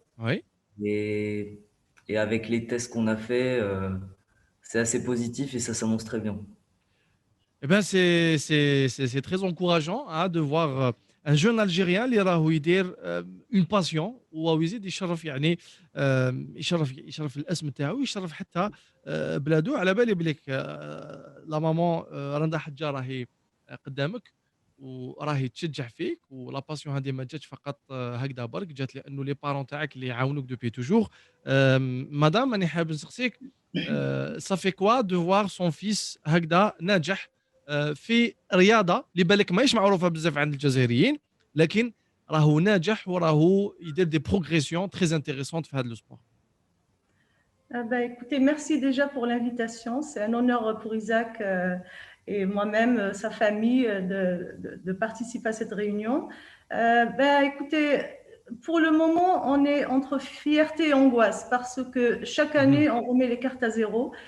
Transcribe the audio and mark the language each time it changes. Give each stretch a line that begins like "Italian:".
French: Oui. Et, et avec les tests qu'on a fait, c'est assez positif et ça s'annonce très bien. Eh ben, c'est très encourageant de voir un jeune Algérien
Arabic: اللي راهو يدير
French: une passion
Arabic: ويزيد يشرف. يعني يشرف الاسم تاعو، يشرف حتى بلادو. على بالي بليك لا مامون رندا حجار راهي قدامك وراهي تشجع فيك، ولا باسيون هذه ما جاتش فقط هكذا برك، جات لانه لي بارون تاعك اللي يعاونوك دوبي توجور. مدام راني حاب نسقسيك، صافي كوا دو فوار سون فيس هكذا ناجح في رياضه اللي بالك ماهيش معروفه بزاف عند الجزائريين، لكن راهو ناجح وراهو يدير دي بروغريسيون تري انتريسونت في هذا لو سبور.
French: Écoutez, merci déjà pour l'invitation. C'est un honneur pour Isaac et moi-même, sa famille, de participer à cette réunion. Écoutez, pour le moment, on est entre fierté et angoisse parce que chaque année, on remet les cartes à zéro.